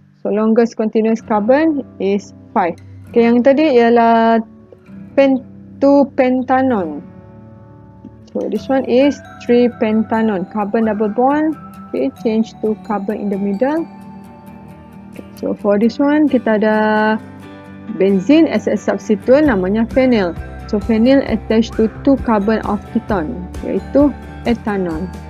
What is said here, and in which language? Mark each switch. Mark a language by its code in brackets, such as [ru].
[en] So longest continuous carbon is 5. [ms] Okay, yang tadi ialah 2 pentanon. [en] So this one is 3 pentanon, carbon double bond. Okay, change to carbon in the middle. Okay, so for this one [ms] kita ada [en] benzene as a substituent, namanya phenyl. So phenyl attached to 2 carbon of ketone, iaitu ethanol.